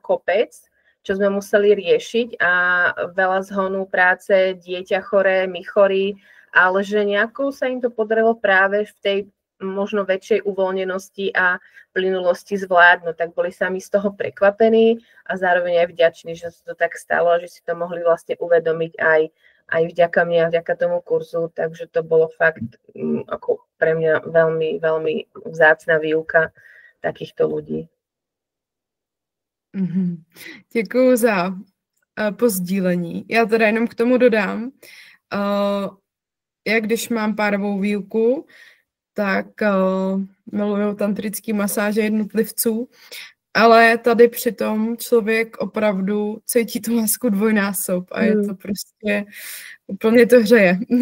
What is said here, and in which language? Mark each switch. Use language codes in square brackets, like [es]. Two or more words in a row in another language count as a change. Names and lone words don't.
[sk] kopec, čo sme museli riešiť a veľa zhonu práce, dieťa choré, my chorí, ale že nejako sa im to podarilo práve v tej možno väčšej uvoľnenosti a plynulosti zvládnuť, tak boli sami z toho prekvapení a zároveň aj vďační, že sa to tak stalo a že si to mohli vlastne uvedomiť aj vďaka mne a vďaka tomu kurzu, takže to bolo fakt ako pre mňa veľmi, veľmi vzácna výuka takýchto ľudí. [cs] Děkuju za pozdílení. Já teda jenom k tomu dodám, jak když mám párovou výuku, tak miluju tantrický masáže jednotlivců, ale tady přitom člověk opravdu cítí tu lásku dvojnásob a je to prostě, úplně to hřeje.